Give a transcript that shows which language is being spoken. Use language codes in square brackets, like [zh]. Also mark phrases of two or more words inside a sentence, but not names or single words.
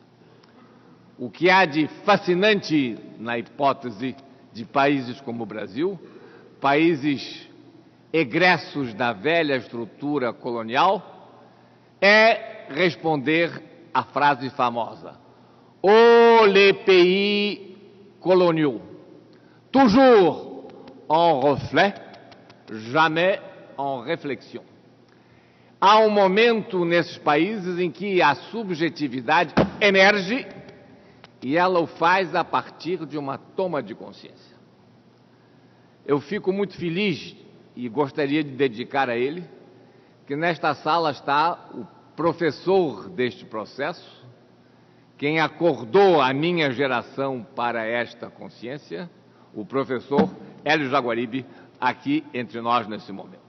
[pt] O que há de fascinante na hipótese de países como o Brasil, países egressos da velha estrutura colonial, é responder à frase famosa: [fr] "Oh, les pays coloniaux, toujours en reflet, jamais en réflexion." [pt] Há um momento nesses países em que a subjetividade emerge e ela o faz a partir de uma toma de consciência. Eu fico muito feliz e gostaria de dedicar a ele que nesta sala está o professor deste processo, quem acordou a minha geração para esta consciência, o professor Hélio Jaguaribe, aqui entre nós nesse momento.